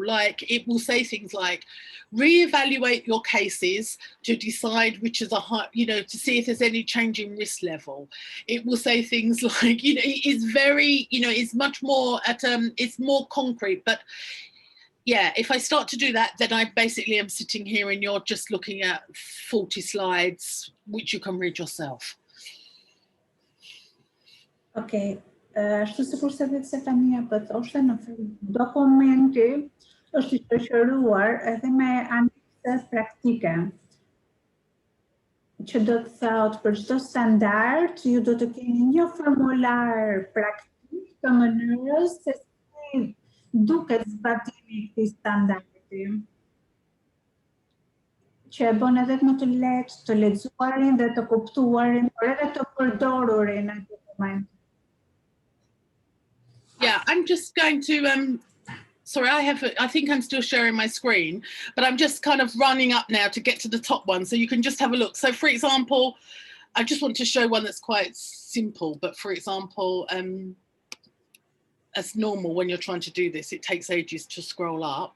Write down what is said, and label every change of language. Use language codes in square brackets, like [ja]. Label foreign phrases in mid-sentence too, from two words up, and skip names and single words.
[en] Like it will say things like reevaluate your cases to decide which is a high, you know, to see if there's any change in risk level. It will say things like, you know, it's very, you know, it's much more at it's more concrete. But yeah, if I start to do that, then I basically am sitting here and you're just looking at 40 slides, which you can read yourself. [sq] Okay, ashtu sikur se vetë Stefania po thoshte në dokumenti është i shoqëruar edhe me anekse praktike. Që do të thotë për çdo standard ju do të keni një formular praktik të mënyrës se si duket zbatimi i këtij standardi. Që e bën edhe më të lehtë të lexuarin dhe të kuptuarin, por edhe të përdorurin në dokument. [en] Yeah, I'm just going to sorry, I think I'm still sharing my screen, but I'm just kind of running up now to get to the top one so you can just have a look. So for example, I just want to show one that's quite simple, but for example, as normal when you're trying to do this, it takes ages to scroll up.